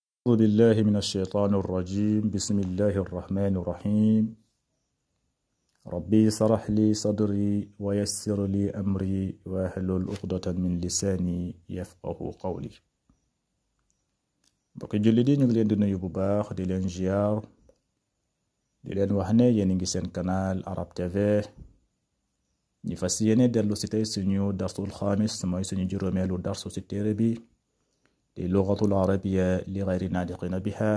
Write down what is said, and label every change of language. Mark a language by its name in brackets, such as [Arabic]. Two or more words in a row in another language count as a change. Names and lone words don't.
[Arabic] أعوذ بالله من الشيطان الرجيم. بسم الله الرحمن الرحيم. ربي اشرح لي صدري ويسر لي أمري واحلل عقدة من لساني يفقه قولي. [Wolof] mbokk jullit yi ñu ngi leen di nuyu bu baax di leen ziar di leen wax ne yéen ngi seen canal Arab TV ñi fas yéene dellu si tey suñu [Arabic] الدرس الخامس [Wolof] mooy suñu juróomeelu darsu si téere bi di [Arabic] اللغة العربية لغير الناطقين بها.